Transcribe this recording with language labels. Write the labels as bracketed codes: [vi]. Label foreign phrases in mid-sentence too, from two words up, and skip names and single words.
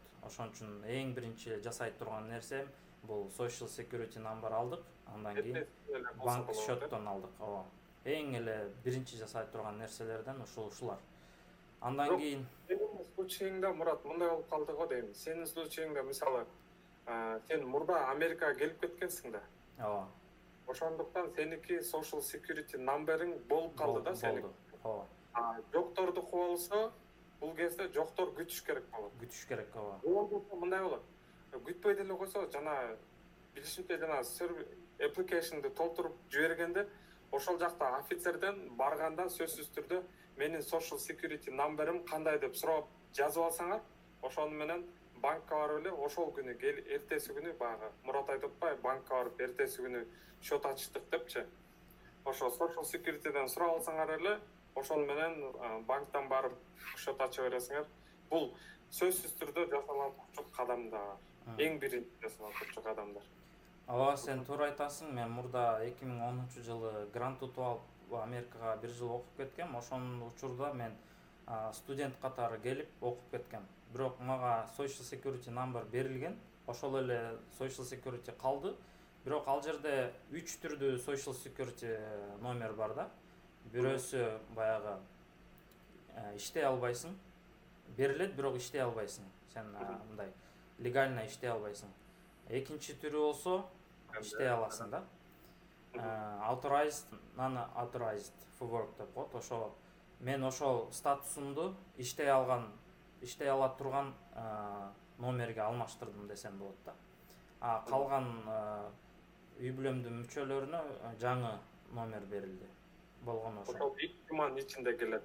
[ky] Ошон үчүн эң биринчи жасай турган нерсем бул [en] Social Security Number [ky] алдык, андан кийин банк счеттон алдык. Эң эле биринчи жасай турган нерселерден ушулар. Андан кийин случайыңда Мурат мындай болуп калды го дейм. Сенин случайыңда мисалы сен мурда Америкага келип кеткенсиң да. ооба. Ошондуктан сеники [en] social security number'ың [ky] болуп калды да сенин. Болду. Ооба. Жоктордуку болсо, бул кезде жоктор күтүш керек болот. Күтүш керек, ооба. Болбосо мындай болот. Күтпөй деле койсо, жана билишимче жана application'ды толтуруп жибергенде, ошол жакта офицерден барганда сөзсүз түрдө менин [en] social security number'ым [ky] кандай деп сурап жазып алсаңар, ошону менен банкка барып эле ошол күнү эртеси күнү баягы Мурат айтып атпайбы, банкка барып эртеси күнү счет ачтык депчи. Ошо [en] social security'ден [ky] сурап алсаңар эле, ошол менен банктан барып счет ача бересиңер. Бул сөзсүз түрдө жасалган турчу кадамдар. Эң биринчи жасалган турчу кадамдар. Ооба, сен туура айтасың. Мен мурда 2010-жылы грант утуп алып Америкага 1 жыл окуп кеткем. Ошонун учурда мен студент катары келип окуп кеткем. Бирок мага [en] social security number [ky] берилген. Ошол эле [en] social security [ky] калды. Бирок ал жерде 3 түрдүү [en] social security [ky] номер бар да. Бирөөсү баягы иштей албайсың. Берилет, бирок иштей албайсың. Сен мындай легально иштей албайсың. Экинчи түрү болсо иштей аласың да. [en] Authorized, non-authorized for work [ky] деп коет. Ошо мен ошол статусумду иштей ала турган номерге алмаштырдым десем болот да. Калган үй бүлөмдүн мүчөлөрүнө жаңы номер берилди. Болгону ошо. Ошол 2 жуманын ичинде келет.